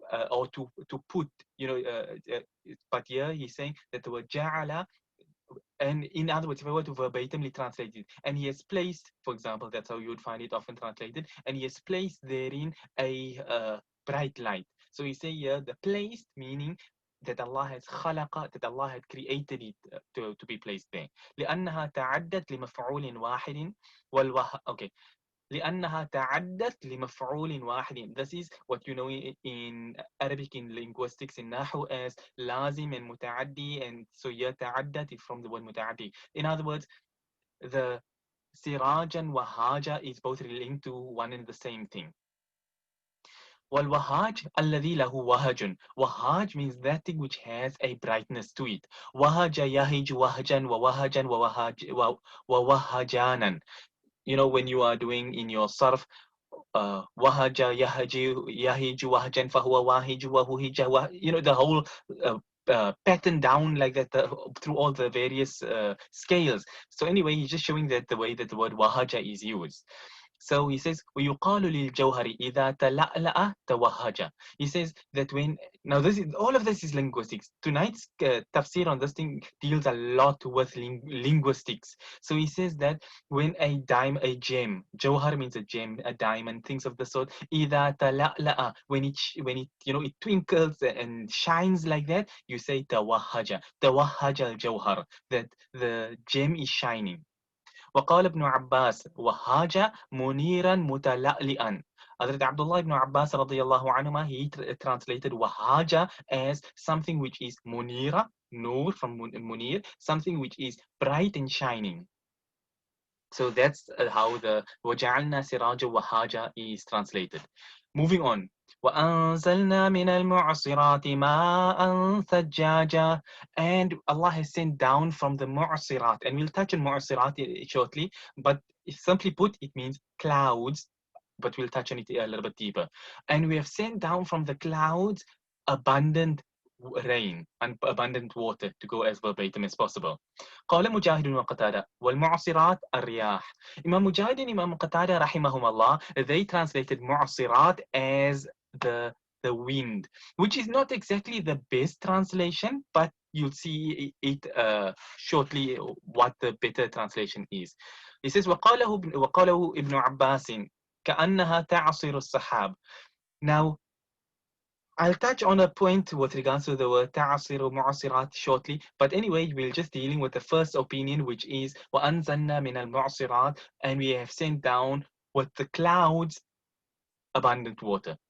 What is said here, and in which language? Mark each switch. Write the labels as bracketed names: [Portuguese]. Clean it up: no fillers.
[English] Or to put, you know, but here he's saying that the word ja'ala, and in other words, if I were to verbatimly translate it, and he has placed, for example, that's how you would find it often translated, and he has placed therein a bright light. So he say here the placed, meaning that Allah has khalaqa, that Allah had created it to be placed there. [Arabic] لأنها تعدت لمفعول واحد [English] okay. [Arabic] لأنها تعدت لمفعول واحد. [English] This is what you know in Arabic, in linguistics, in Nahu, as lazim and mutaaddi, and so here تعدت is from the word mutaaddi. In other words, the sirajan wahaja is both linked to one and the same thing. [Arabic] والوهاج الذي له وهج. [English] Wahaj means that thing which has a brightness to it. [Arabic] وهج يهج وهجا ووهجا ووهجانا. [English] You know, when you are doing in your sarf, [Arabic] wahaja yahiju wahajan fahuwa wahiju wahuhija, [English] you know, the whole pattern down like that through all the various scales. So anyway, he's just showing that the way that the word wahaja is used. So he says, [Arabic] وَيُقَالُ لِلْجَوْهَرِ إِذَا تَلَأْلَأَ تَوَهَّجَ. [English] He says that when, now this is, all of this is linguistics. Tonight's tafsir on this thing deals a lot with linguistics. So he says that when a gem, jawhar means a gem, a diamond, things of the sort, [Arabic] إِذَا تَلَأْلَأَ, [English] when it, you know, it twinkles and shines like that, you say [Arabic] تَوَهَّجَ al-jawhar, [English] that the gem is shining. [Arabic] وقال ابن عباس وهاج منيرا متلألئا. [English] Hazrat Abdullah ibn Abbas radiyallahu anhuma, he translated wahaja as something which is munira, nur from munir, something which is bright and shining. So that's how the [Arabic] وَجَعَلْنَا سِرَاجًا وَهَّاجًا [English] is translated. Moving on. [Arabic] وَأَنزَلْنَا مِنَ الْمُعْصِرَاتِ مَاءً ثَجَّاجًا. [English] And Allah has sent down from the mu'sirat. And we'll touch on mu'sirat shortly. But simply put, it means clouds. But we'll touch on it a little bit deeper. And we have sent down from the clouds abundant rain and abundant water, to go as verbatim as possible. [Arabic] قال مجاهد وقتادة والمعصرات الرياح. [English] Imam Mujahid and Imam Qatada rahimahumullah, they translated mu'sirat as the wind, which is not exactly the best translation, but you'll see it shortly what the better translation is. He says, [Arabic] وقاله ابن عباس كأنها تعصر السحاب. [English] Now, I'll touch on a point with regards to the word ta'asir or mu'asirat shortly, but anyway, we're just dealing with the first opinion, which is [Arabic] وَأَنزَلْنَا مِنَ الْمُعْصِرَاتِ, [English] and we have sent down with the clouds abundant water.